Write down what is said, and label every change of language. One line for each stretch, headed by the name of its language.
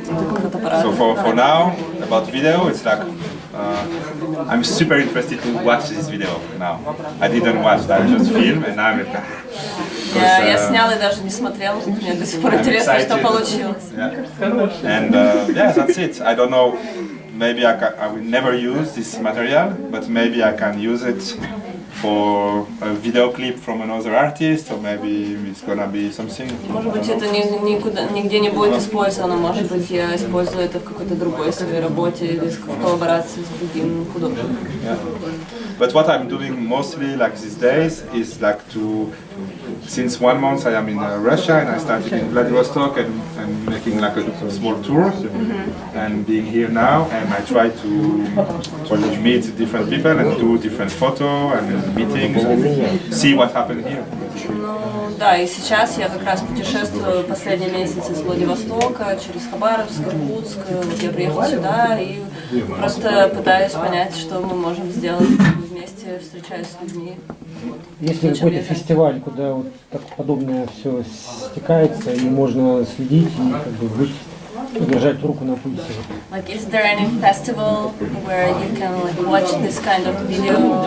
English: So
Russian: фотоаппаратов.
English: for now, about video, it's like I'm super interested to watch this video now. I didn't watch that, I just filmed and now I'm like,
Russian: Я снял и даже не смотрел, мне до сих пор
English: I'm
Russian: интересно, что
English: excited.
Russian: получилось.
English: Yeah. And yeah, that's it. I don't know. Maybe I will never use this material, but maybe I can use it for a video clip from another artist, or maybe it's gonna be something.
Russian: Может быть, это нигде не будет использовано, может быть, я использую это в какой-то другой своей работе или в коллаборации с другим художником.
English: Yeah. But what I'm doing mostly like these days is like since 1 month I am in Russia and I started in Vladivostok and making like a small tour and being here now and I try to meet different people and do different photo and meetings and see what happened here.
Russian: Ну да, и сейчас я как раз путешествую последний месяц из Владивостока через Хабаровск, Иркутск. Вот я приехала сюда и просто пытаюсь понять, что мы можем сделать вместе, встречаясь с людьми. Есть ли какой-то фестиваль, куда вот так подобное все стекается и можно следить и как бы быть, держать руку на пульсе?
English: Like, is there any festival where you can like watch this kind of video?